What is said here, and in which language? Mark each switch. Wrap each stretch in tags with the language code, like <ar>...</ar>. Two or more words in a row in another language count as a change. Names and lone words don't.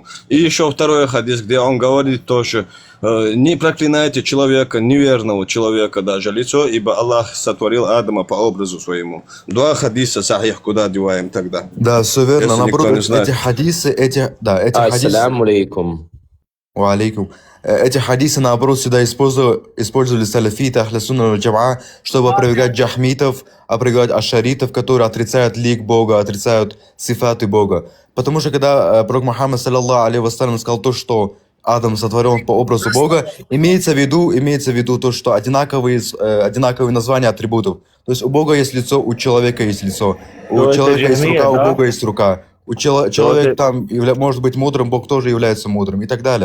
<ru>И еще второй хадис, где он говорит тоже, не проклинайте человека, неверного человека даже лицо, ибо Аллах сотворил Адама по образу своему. 2 хадиса сахих, куда деваем тогда? Да, все верно. Если Наоборот, никто не знает. эти хадисы, эти хадисы...</ru> <ar>السلام عليكم. Алейкум.</ar> <ru>Эти хадисы, наоборот, всегда использовали салафиты,</ru> <ar>أهل السنة والجماعة,</ar> <ru>чтобы опровергать джахмитов, опровергать ашаритов, которые отрицают лик Бога, отрицают сифаты Бога. Потому что когда пророк Мухаммад,</ru> <ar>صلى الله عليه وسلم,</ar> <ru>сказал то, что Адам сотворен по образу Бога, имеется в виду то, что одинаковые названия атрибутов. То есть у Бога есть лицо, у человека есть лицо. У Ну, это человека есть джахмия, рука, да? у Бога есть рука. Человек там может быть мудрым, Бог тоже является мудрым и так далее.</ru>